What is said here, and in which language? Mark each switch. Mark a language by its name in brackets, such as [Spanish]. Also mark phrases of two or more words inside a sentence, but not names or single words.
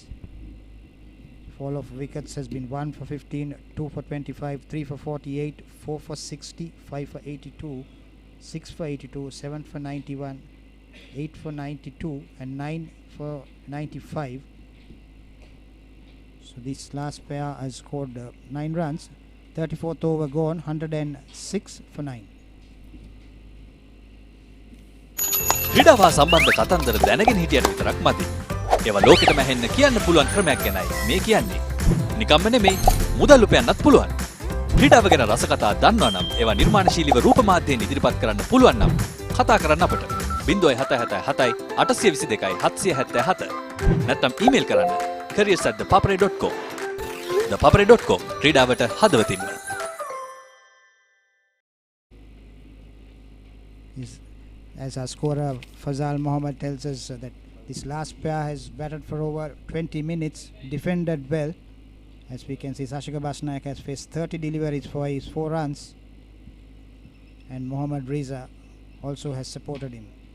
[English] Fall of wickets has been 1 for 15, 2 for 25, 3 for 48, 4 for 60, 5 for 82, 6 for 82, 7 for 91, 8 for 92 and 9 for 95. So this last pair has scored 9 runs. 34th over gone, 106 for 9. [Sinhala] ක්‍රීඩාව සම්බන්ධ කතන්දර දැනගෙන හිටියට විතරක් මදි. ඒවා ලෝකෙටම ඇහෙන්න කියන්න පුළුවන් ක්‍රමයක් ගැනයි මේ කියන්නේ. නිකම්ම නෙමෙයි, මුදල් උපයන්නත් පුළුවන්. ක්‍රීඩාව ගැන රසකතා දන්නවා නම් ඒවා නිර්මාණශීලීව රූප මාධ්‍යයෙන් ඉදිරිපත් කරන්න පුළුවන් නම් කතා කරන්න අපට 0777 822 777 නැත්නම් ඊමේල් කරන්න careers@thepapare.com. ThePapare.com ක්‍රීඩාවට හදවතින්ම. [English] As our scorer Fazal Mohammed tells us that this last pair has batted for over 20 minutes, defended well. As we can see, Sashika Basnaik has faced 30 deliveries for his 4 runs, and Mohammad Reza also has supported him.